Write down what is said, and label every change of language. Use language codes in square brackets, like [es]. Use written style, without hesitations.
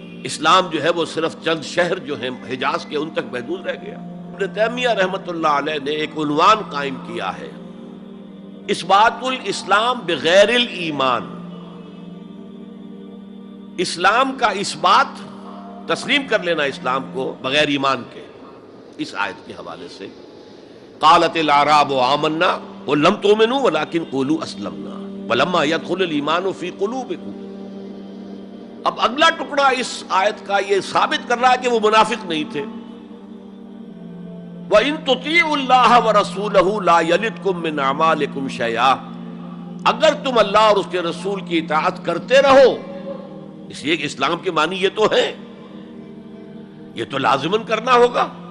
[ur] اسلام جو ہے وہ صرف چند شہر جو ہیں حجاز کے ان تک محدود رہ گیا. ابن تیمیہ رحمۃ اللہ علیہ نے ایک عنوان قائم کیا ہے، [ar] اثبات الاسلام بغیر الایمان. [ur] اسلام کا اثبات، تسلیم کر لینا اسلام کو بغیر ایمان کے. اس آیت کے حوالے سے [ar] قالت الاعراب آمنا قل لم تؤمنوا ولكن قولوا اسلمنا ولما يدخل الايمان في قلوبكم. [ur] اب اگلا ٹکڑا اس آیت کا یہ ثابت کر رہا ہے کہ وہ منافق نہیں تھے. [ar] وَإِن تُطِيعُوا اللَّهَ وَرَسُولَهُ لَا يَلِدْكُم مِّنْ أَعْمَالِكُمْ شَيْئًا. [ur] اگر تم اللہ اور اس کے رسول کی اطاعت کرتے رہو، اس لیے کہ اسلام کے معنی یہ تو ہے، یہ تو لازماً کرنا ہوگا.